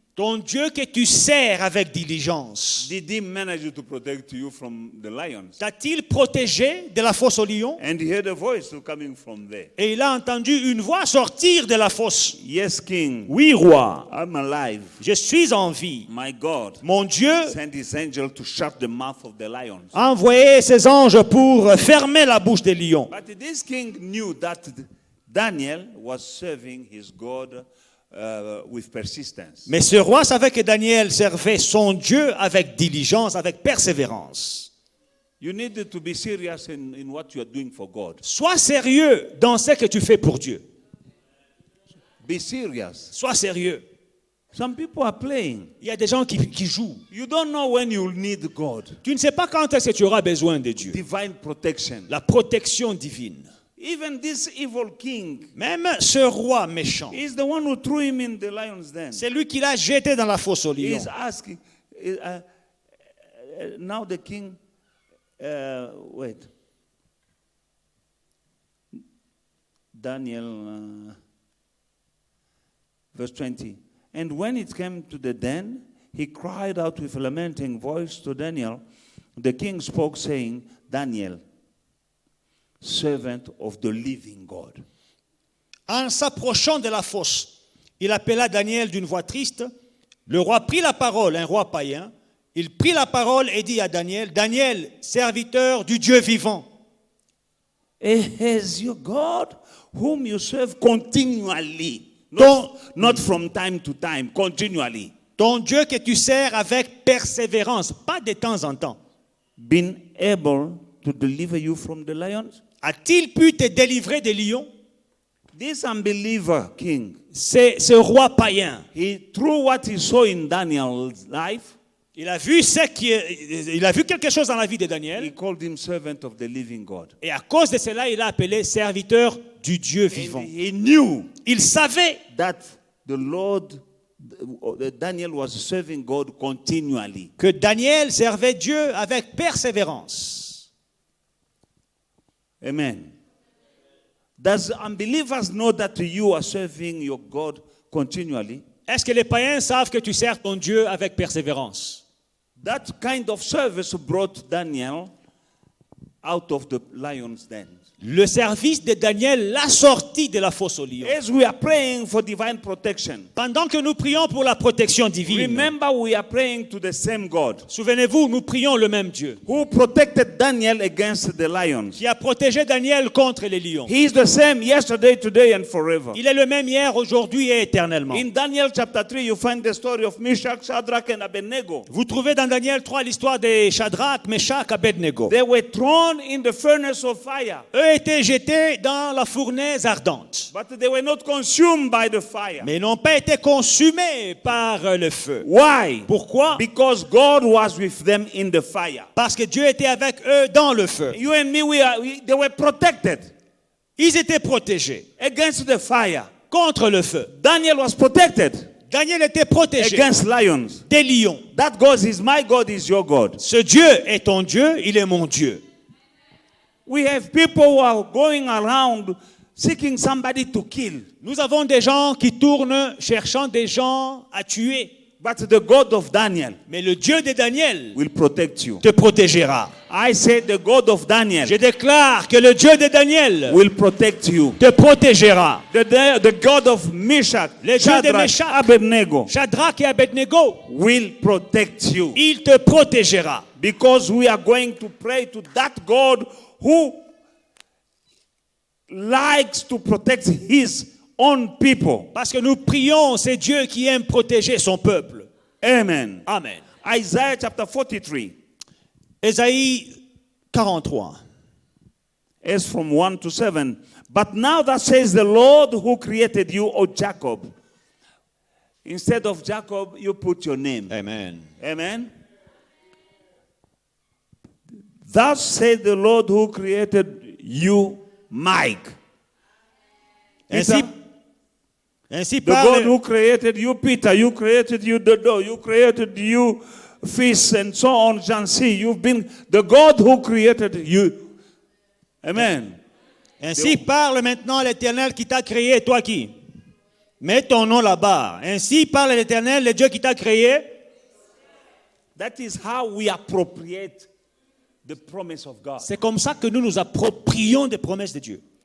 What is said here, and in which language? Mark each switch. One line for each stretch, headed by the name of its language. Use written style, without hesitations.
French: ton Dieu que tu sers avec diligence,
English: Did he manage to protect you from the lions?
French: t'a-t-il protégé de la fosse aux lions?
English: And he heard a voice coming from there.
French: Et il a entendu une voix sortir de la fosse.
English: Yes, king.
French: Oui, roi,
English: I'm alive.
French: je suis en vie.
English: My God
French: Mon Dieu
English: sent his angel to shut the mouth of the lions.
French: a envoyé ses anges pour fermer la bouche des lions.
English: But this king knew that Daniel was serving his God with persistence.
French: Mais ce roi savait que Daniel servait son Dieu avec diligence, avec persévérance.
English: You need to be serious in what you are doing for God.
French: Sois sérieux dans ce que tu fais pour Dieu.
English: Be serious.
French: Sois sérieux.
English: Some people are playing.
French: Il y a des gens qui jouent.
English: You don't know when you'll need God.
French: Tu ne sais pas quand est-ce que tu auras besoin de Dieu.
English: Divine protection.
French: La protection divine.
English: Even this evil king
French: Même ce roi méchant,
English: is the one who threw him in the lion's den.
French: c'est lui qui l'a jeté dans la fosse aux lions.
English: He's asking. Now the king. Wait. Daniel, verse 20. And when it came to the den, he cried out with a lamenting voice to Daniel. The king spoke, saying, Daniel, servant of the living God.
French: En s'approchant de la fosse, il appela Daniel d'une voix triste. Le roi prit la parole, un roi païen. Il prit la parole et dit à Daniel, Daniel, serviteur du Dieu vivant,
English: Is your God whom you serve continually, not from time to time, continually,
French: ton Dieu que tu sers avec persévérance, pas de temps en temps,
English: been able to deliver you from the lions?
French: a-t-il pu te délivrer des lions?
English: This unbeliever king,
French: C'est ce roi païen.
English: through what he saw in Daniel's life,
French: Il a vu quelque chose dans la vie de
English: he
French: Daniel.
English: called him servant of the living God.
French: Et à cause de cela, il a appelé serviteur du Dieu
English: And
French: vivant.
English: he knew
French: Il savait
English: that the Lord, Daniel was serving God continually.
French: que Daniel servait Dieu avec persévérance.
English: Amen. Does unbelievers know that you are serving your God continually?
French: Est-ce que les païens savent que tu sers ton Dieu avec persévérance?
English: That kind of service brought Daniel out of the lion's den.
French: Le service de Daniel l'a sorti de la fosse aux lions.
English: As we are praying for divine protection,
French: Pendant que nous prions pour la protection divine,
English: remember we are praying to the same God
French: souvenez-vous, nous prions le même Dieu
English: who protected Daniel against the lions.
French: qui a protégé Daniel contre les lions.
English: He is the same yesterday, today, and forever.
French: Il est le même hier, aujourd'hui et éternellement.
English: In Daniel chapter 3, you find the story of Meshach, Shadrach, and Abednego.
French: Vous trouvez dans Daniel 3 l'histoire des Shadrach, Meshach, Abednego.
English: They were thrown in the furnace of fire.
French: Eux été jetés dans la fournaise ardente,
English: but they were not consumed by the fire.
French: mais n'ont pas été consumés par le feu.
English: Why?
French: Pourquoi?
English: Because God was with them in the fire.
French: Parce que Dieu était avec eux dans le feu.
English: You and me, they were protected
French: Ils étaient protégés
English: against the fire.
French: contre le feu.
English: Daniel was protected
French: Daniel était protégé
English: against lions.
French: des lions.
English: That God is my God, is your God.
French: Ce Dieu est ton Dieu, il est mon Dieu.
English: We have people who are going around seeking somebody to kill.
French: Nous avons des gens qui tournent cherchant des gens à tuer.
English: But the God of Daniel
French: Mais le Dieu de Daniel
English: will protect you.
French: te protégera.
English: I say the God of Daniel
French: Je déclare que le Dieu de Daniel
English: will protect you.
French: te protégera.
English: The God of Meshach,
French: Le Dieu de
English: Shadrach,
French: Meshach,
English: Abednego
French: Shadrach et Abednego,
English: will protect you.
French: il te protégera.
English: Because we are going to pray to that God who likes to protect his own people.
French: Parce que nous prions, c'est Dieu qui aime protéger son peuple.
English: Amen.
French: Amen.
English: Isaiah chapter 43,
French: Ésaïe 43.
English: as from 1 to 7. But now that says the Lord who created you, O Jacob. Instead of Jacob, you put your name. Amen. Amen. Thus says the Lord who created you, Mike.
French: Ainsi
English: The God
French: parle,
English: who created you, Peter, you created you, Dodo, you created you, Fish, and so on, Jansi. You've been the God who created you. Amen.
French: ainsi parle maintenant l'Éternel qui t'a créé, toi qui? Mets ton nom là-bas. Ainsi parle l'Éternel, le Dieu qui t'a créé.
English: That is how we appropriate the promise of God.
French: C'est comme ça que nous nous approprions des promesses de Dieu.